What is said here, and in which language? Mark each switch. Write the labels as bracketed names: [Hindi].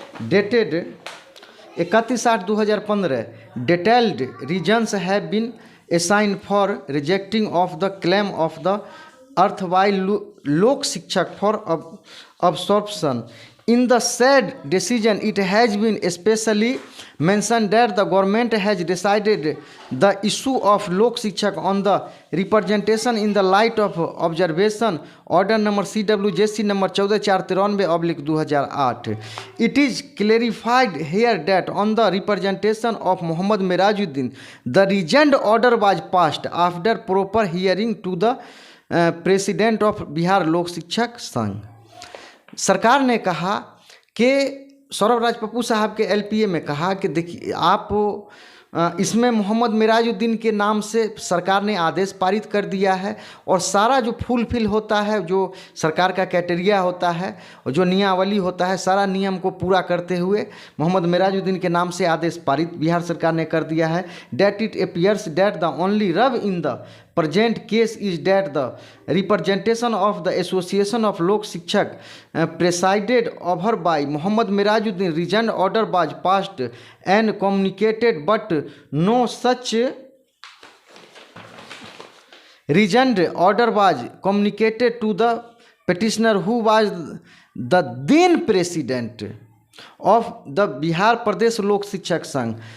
[English] Dated 31/8/2015 detailed reasons have been assigned for rejecting of the claim of the erstwhile Lok Shikshak for absorption. In the said decision, it has been especially mentioned that the government has decided the issue of Lok Shikshak on the representation in the light of observation order number CWJC number 14493/2008. It is clarified here that on the representation of Mohammad Merajuddin, the regent order was passed after proper hearing to the president of Bihar Lok Shikshak Sangh. [Hindi] सरकार ने कहा कि सौरभ राज पप्पू साहब के LPA में कहा कि देखिए आप इसमें मोहम्मद मिराजुद्दीन के नाम से सरकार ने आदेश पारित कर दिया है और सारा जो फुलफिल होता है, जो सरकार का क्राइटेरिया होता है और जो नियमावली होता है, सारा नियम को पूरा करते हुए मोहम्मद मिराजुद्दीन के नाम से आदेश पारित बिहार सरकार ने कर दिया है। [English] That it appears that the only rub in the present case is that the representation of the Association of Lok Shikshak presided over by Muhammad Mirajuddin resigned order was passed and communicated, but no such resigned order was communicated to the petitioner, who was the then president of the Bihar Pradesh Lok Shikshak Sangh.